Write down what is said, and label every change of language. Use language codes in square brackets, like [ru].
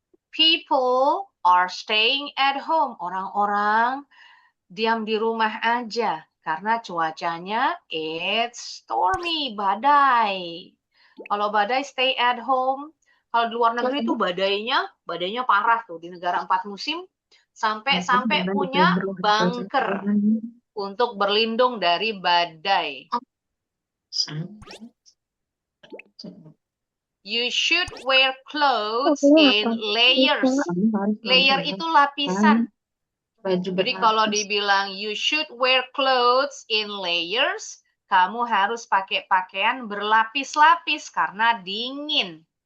[en] People are staying at home. [id] Orang-orang diam di rumah aja. Karena cuacanya [en] it's stormy, [id] badai. Kalau badai [en] stay at home. [id] Kalau di luar negeri tuh badainya parah tuh. Di negara 4 musim sampai punya bunker untuk berlindung dari badai. [en] You should wear clothes in layers. [id] Layer itu lapisan. Jadi kalau dibilang [en] you should wear clothes in layers, [id] kamu harus pakai pakaian berlapis-lapis karena dingin.